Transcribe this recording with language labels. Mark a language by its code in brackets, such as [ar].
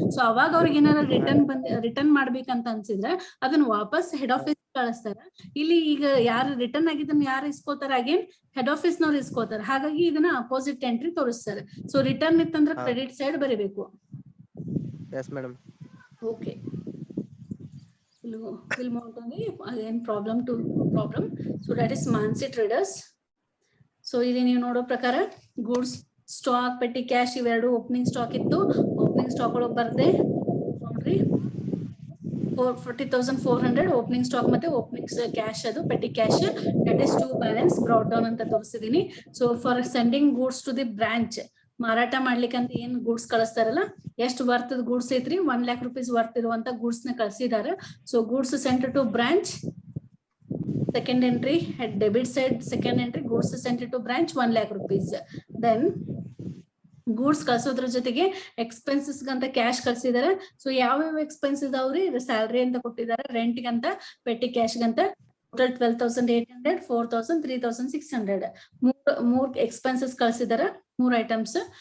[kn] So ಅವಾಗ ಅವ್ರಿಗೆ ಏನಾರ ರಿಟರ್ನ್ ಮಾಡ್ಬೇಕಂತ ಅನ್ಸಿದ್ರೆ ಅದನ್ನ ವಾಪಸ್ ಹೆಡ್ ಆಫೀಸ್ ಕಳಿಸ್ತಾರೆ. ಇಲ್ಲಿ ಈಗ ಯಾರು ರಿಟರ್ನ್ ಆಗಿದ್ದನ್ನ ಯಾರು ಇಸ್ಕೋತಾರೆ? ಅಗೇನ್ ಹೆಡ್ ಆಫೀಸ್ ನವ್ರು ಇಸ್ಕೋತಾರೆ. ಹಾಗಾಗಿ ಇದನ್ನ ಅಪೋಸಿಟ್ ಎಂಟ್ರಿ ತೋರಿಸ್ತಾರೆ. ಸೊ ರಿಟರ್ನ್ ಇತ್ತಂದ್ರೆ ಕ್ರೆಡಿಟ್ ಸೈಡ್ ಬರೀಬೇಕು. [en] Okay, we'll move on to again problem. So that is Mansi Traders. [kn] So ಇಲ್ಲಿ ನೀವು ನೋಡೋ ಪ್ರಕಾರ ಗೂಡ್ಸ್ ಸ್ಟಾಕ್, ಪೆಟ್ಟಿ ಕ್ಯಾಶ್ ಇವೆರಡು ಓಪನಿಂಗ್ ಸ್ಟಾಕ್ ಇತ್ತು. ಓಪನಿಂಗ್ ಸ್ಟಾಕ್ ಒಳಗೆ ಬರ್ದೆ ನೋಡ್ರಿ 40,400 ಓಪನಿಂಗ್ ಸ್ಟಾಕ್ ಮತ್ತೆ ಓಪನಿಂಗ್ ಕ್ಯಾಶ್, ಅದು petty cash, [en] that is to balance brought down [kn] ಅಂತ ತೋರಿಸಿದೀನಿ. [en] so for sending goods to the branch, [kn] ಮಾರಾಟ ಮಾಡ್ಲಿಕ್ಕೆ ಅಂತ ಏನ್ ಗೂಡ್ಸ್ ಕಳಿಸ್ತಾರಲ್ಲ, ಎಷ್ಟು ವರ್ತದ ಗೂಡ್ಸ್ ಐತ್ರಿ? 1 lakh rupees ವರ್ತ್ ಇರುವಂತ ಗೂಡ್ಸ್ ನ ಕಳ್ಸಿದಾರೆ. [en] So goods sent to branch, second entry at debit side, second entry goods sent to branch 1 lakh rupees. [kn] Then goods ಕಳ್ಸೋದ್ರ ಜೊತೆಗೆ expenses ಗಂತ cash ಕಳ್ಸಿದಾರೆ. So ಯಾವ ಎಕ್ಸ್ಪೆನ್ಸ್ ಇದಾವ್ರಿ? ಸ್ಯಾಲ್ರಿ ಅಂತ ಕೊಟ್ಟಿದ್ದಾರೆ, rent ಗಂತ, petty cash ಗಂತ. Total 12,800, 4,000, 3,600 ಮೂರ್ expenses ಕಳ್ಸಿದಾರೆ, 3 items.